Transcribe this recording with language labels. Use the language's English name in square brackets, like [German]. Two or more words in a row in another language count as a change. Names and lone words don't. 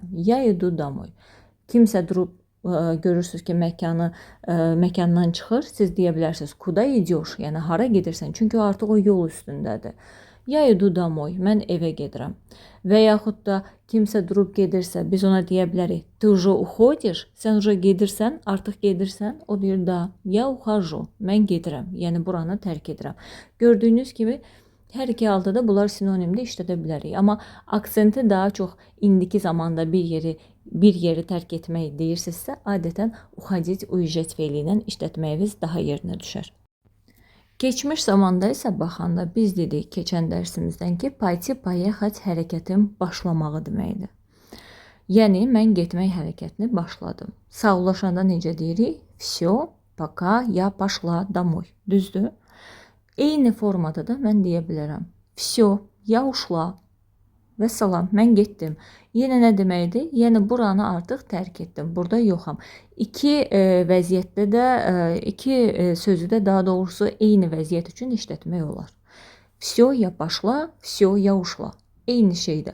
[Russian] Я иду домой. [Azerbaijani] Kimsə durub görürsünüz ki, məkandan çıxır, siz deyə bilərsiniz, [Russian] куда идёшь? [Azerbaijani] Yəni, hara gedirsən? Çünki artıq o yol üstündədir. [Russian] Я иду домой, [Azerbaijani] mən evə gedirəm. Və yaxud da kimsə durub gedirsə, biz ona deyə bilərik, [Russian] ты уже уходишь, [Azerbaijani] sən уже gedirsən, artıq gedirsən, o deyir, [Russian] да, я ухожу, [Azerbaijani] mən gedirəm, yəni buranı tərk edirəm. Gördüyünüz kimi, hər iki halda da bunlar sinonimdə işlədə bilərik. Amma aksenti daha çox indiki zamanda bir yeri tərk etmək deyirsinizsə, adətən [Russian] уходить, уезжать [Azerbaijani] feili ilə işlətməyiniz daha yerinə düşər. Keçmiş zamanda isə baxanda biz dedik keçən dərsimizdən ki, [Russian] пойти, поехать [Azerbaijani] hərəkətin başlamağı deməkdir. Yəni, mən getmək hərəkətini başladım. Sağollaşanda necə deyirik? [Russian] Все, пока, я пошла домой. [Azerbaijani] Düzdür? Eyni formada da mən deyə bilərəm. [Russian] Все, я ушла. [Azerbaijani] Və salam, mən getdim. Yenə nə deməkdir? Yəni, buranı artıq tərk etdim. Burada yoxam. İki vəziyyətdə də, iki sözü də daha doğrusu eyni vəziyyət üçün işlətmək olar. [Russian] Все я пошла, все я ушла. [Azerbaijani] Eyni şeydir.